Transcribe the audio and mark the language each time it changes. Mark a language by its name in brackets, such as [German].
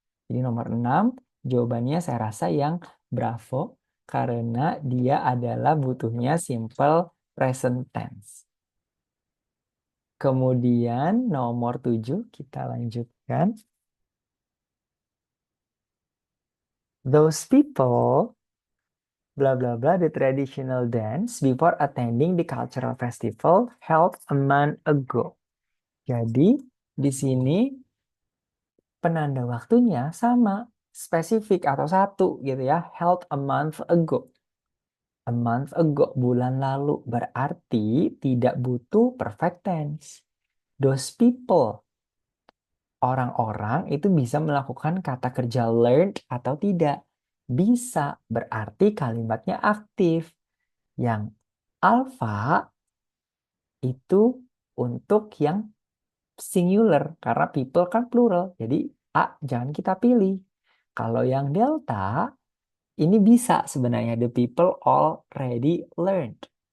[Indonesian] Jadi nomor 6 jawabannya saya rasa yang bravo karena dia adalah butuhnya simple present tense. Kemudian nomor 7 kita lanjutkan. [English] Those people blah blah blah the traditional dance before attending the cultural festival held a month ago. [Indonesian] Jadi di sini penanda waktunya sama, spesifik atau satu gitu ya, [English] held a month ago. A month ago, [Indonesian] bulan lalu, berarti tidak butuh perfect tense. [English] Those people, [Indonesian] orang-orang itu bisa melakukan kata kerja learned atau tidak. Bisa, berarti kalimatnya aktif. Yang alpha itu untuk yang singular, karena people kan plural. Jadi A jangan kita pilih. Kalau yang delta, ini bisa sebenarnya. [English] The people already learned.